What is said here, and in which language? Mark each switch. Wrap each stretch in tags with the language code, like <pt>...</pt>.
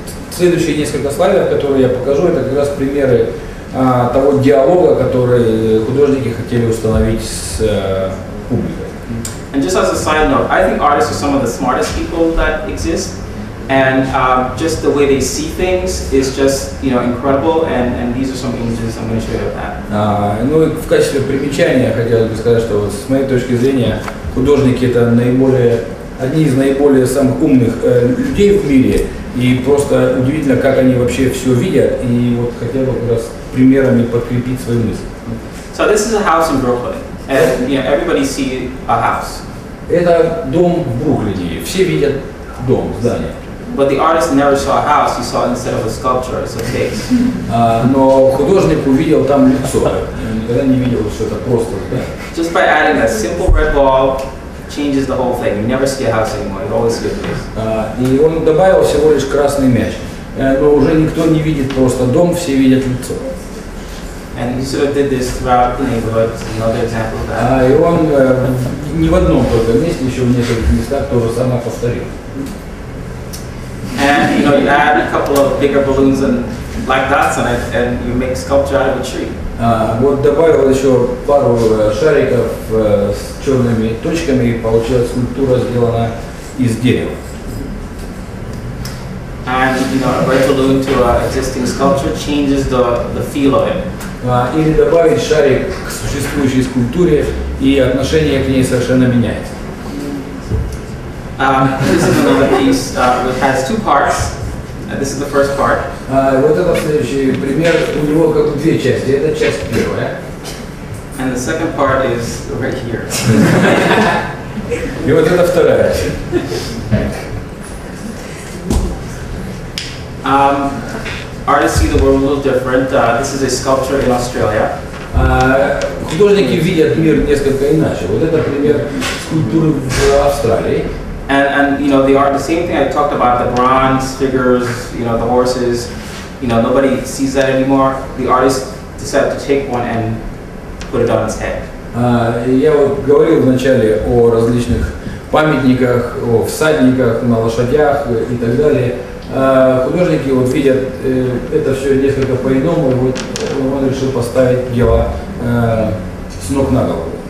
<ru>Следующие несколько слайдов, которые я покажу, это как раз примеры того диалога, который художники хотели установить с публикой.</ru> <en>And just as a side note, I think artists are some of the smartest people that exist, and just the way they see things is just incredible. And these are some images I'm going to show you of that.</en> <ru>Ну и в качестве примечания хотелось бы сказать, что вот с моей точки зрения художники это одни из наиболее самых умных людей в мире, и просто удивительно, как они вообще все видят, и вот хотел бы как раз примерами подкрепить свои мысли.</ru> <en>So this is a house in Brooklyn, and everybody sees a house.</en> <ru>Это дом в Бруклине, все видят дом, здание.</ru> <en>But the artist never saw a house; he saw instead of a sculpture, it's a face.</en> <ru>Но художник увидел там лицо, никогда не видел, что это просто здание.</ru> <en>Just by adding a simple red ball changes the whole thing. You never see a house anymore; you always see a face.</en> <ru>И он добавил всего лишь красный мяч, но уже никто не видит просто дом, все видят лицо.</ru> <en>And he sort of did this throughout the neighborhood. Another example of that.</en> <ru>И он не в одном только месте, еще в нескольких местах то же самое повторил.</ru> <en>And you add a couple of bigger balloons and black dots on it, and you make sculpture out of a tree.</en> <ru>Вот добавил еще пару шариков с черными точками, и получилась скульптура, сделана из дерева.</ru> <en>And a red balloon to an existing sculpture changes the feel of it.</en> <ru>Или добавить шарик к существующей скульптуре, и отношение к ней совершенно меняется.</ru> <en>This is another piece which has 2 parts. This is the first part.</en> <ru>Вот это следующий пример. У него как бы 2 части. Это часть первая.</ru> <en>And the second part is right here.</en> <ru>И вот это вторая.</ru> <en>Artists see the world a little different. This is a sculpture in Australia.</en> <ru>Художники видят мир несколько иначе. Вот это пример скульптуры в Австралии.</ru> <en>And the same thing I talked about, the bronze figures, the horses. Nobody sees that anymore. The artist decided to take one and put it on its head.</en> <ru>Я вот говорил вначале о различных памятниках, о всадниках на лошадях и так далее. Художники вот видят это все несколько по-иному, и вот он решил поставить дело с ног на голову.</ru>